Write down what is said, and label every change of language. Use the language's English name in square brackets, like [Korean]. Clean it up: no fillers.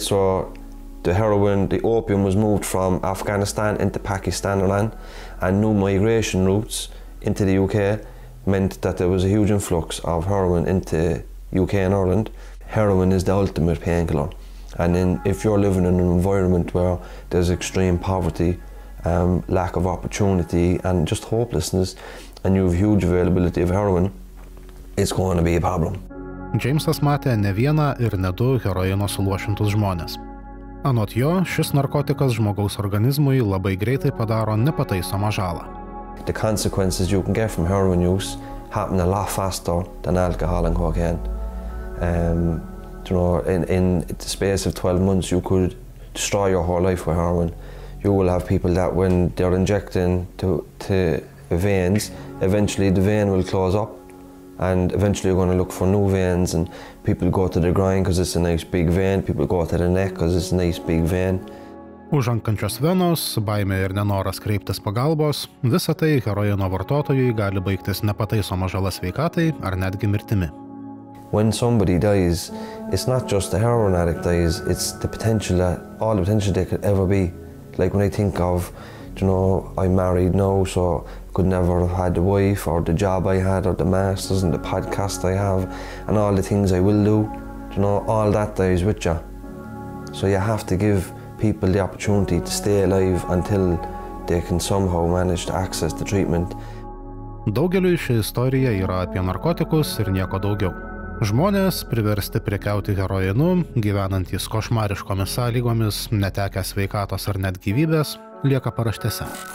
[English] So the opium was moved from Afghanistan into Pakistan, Iran, and new migration routes into the UK meant that there was a huge influx of heroin into UK and Ireland. Heroin is the ultimate painkiller. And if you're living in an environment where there's extreme poverty, lack of opportunity and just hopelessness, and you have huge availability of heroin, it's going to be a problem. [Lithuanian] Jamesas matė ne vieną ir ne du heroino suluošintus žmonės. Anot jo, šis narkotikas žmogaus organizmui labai greitai padaro nepataisomą žalą. [English] The consequences you can get from heroin use happen a lot faster than alcohol and cocaine. In the space of 12 months, you could destroy your whole life with heroin. You will have people that when they're injecting to veins, eventually the vein will close up, and eventually you're going to look for new veins, and people go to the groin because it's a nice big vein, people go to the neck because it's a nice big vein. [Lithuanian] Užankančios venos, baimė ir nenoras kreiptis pagalbos, visa tai heroino vartotojui gali baigtis nepataisoma žala sveikatai ar netgi mirtimi. [English] When somebody dies, it's not just the heroin addict dies, it's the potential all the potential they could ever be. Like when I think of, I'm married now, so could never have had the wife or the job I had or the masters and the podcast I have and all the things I will do, all that dies with you. So you have to give people the opportunity to stay alive until they can somehow manage to access the treatment. [Lithuanian] Daugeliui ši istorija yra apie narkotikus ir nieko daugiau. Žmonės priversti prekiauti heroinu, gyvenantys košmariškomis sąlygomis, netekę sveikatos ar net gyvybės, lieka paraštėse.